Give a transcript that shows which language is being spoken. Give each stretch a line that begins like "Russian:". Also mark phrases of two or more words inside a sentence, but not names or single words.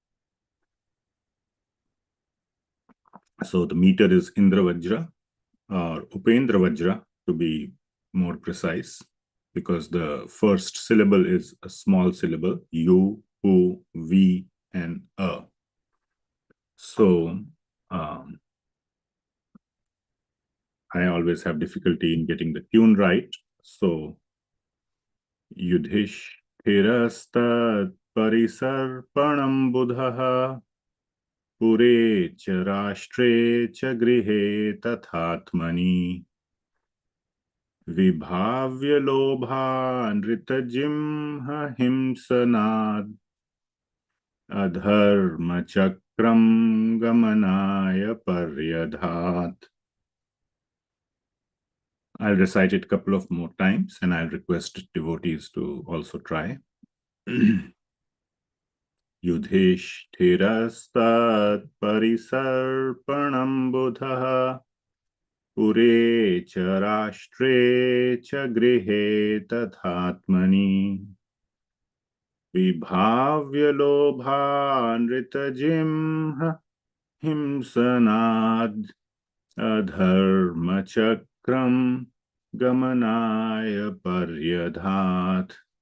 English: So the meter is Indra Vajra or Upendra Vajra to be more precise, because the first syllable is a small syllable, U, U, V, and A. So I always have difficulty in getting the tune right.
Sanskrit: So Yudhishthirastat parisarpanam buddhaha pure ch rashtre ch grihe tathatmani vibhavya lobha nritajim himsanad adharma chakram gamanaya paryadhat.
English: I'll recite it a couple of more times and I'll request devotees to also try.
Sanskrit: Yudhishthirastat parisarpanam buddhaha pure ch rashtre ch grihe tathatmani vibhavya lobha nritajim himsanad adharma chakram gamanaya paryadhat.